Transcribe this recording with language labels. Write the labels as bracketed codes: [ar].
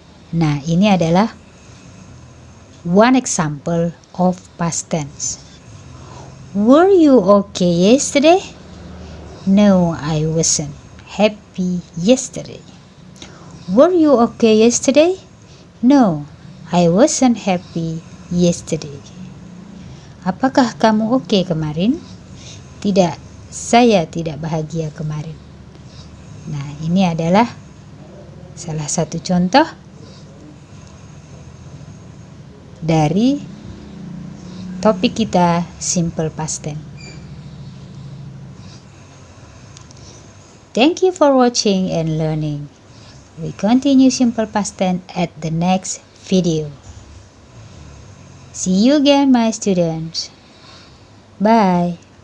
[id] Nah, ini adalah [en] one example of past tense. Were you okay yesterday? No, I wasn't happy yesterday. Were you okay yesterday? No, I wasn't happy yesterday. [id] Apakah kamu oke kemarin? Tidak, saya tidak bahagia kemarin. Nah, ini adalah salah satu contoh dari topik kita simple past tense. [en] Thank you for watching and learning. We continue simple past tense at the next video. See you again my students. Bye.